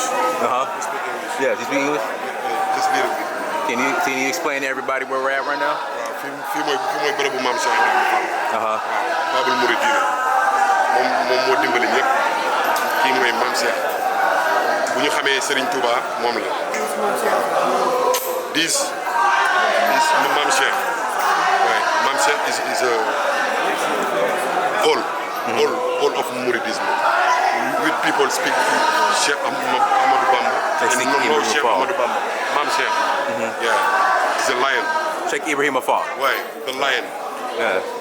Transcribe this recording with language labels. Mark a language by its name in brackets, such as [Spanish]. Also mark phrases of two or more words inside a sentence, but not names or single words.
[English] Yeah, you speak English? Just a little bit. Can you explain to everybody where we're at right now? [Wolof] fii mooy bërëbu maam Cheikh Ibrahima Fall. Babul Mouridina moom moo dimbali ñëpp kii mooy maam Cheikh bu ñu xamee Serigne Touba moom la. [English] This is maam Cheikh. Right. Maam Cheikh is a all of Mouridism. With people speak Sheikh Ahmadou Bamba. Sheikh Ahmadou Bamba. Maam Cheikh. Yeah, he's a lion. Sheikh Ibrahim Fall. Right, the lion. Yeah.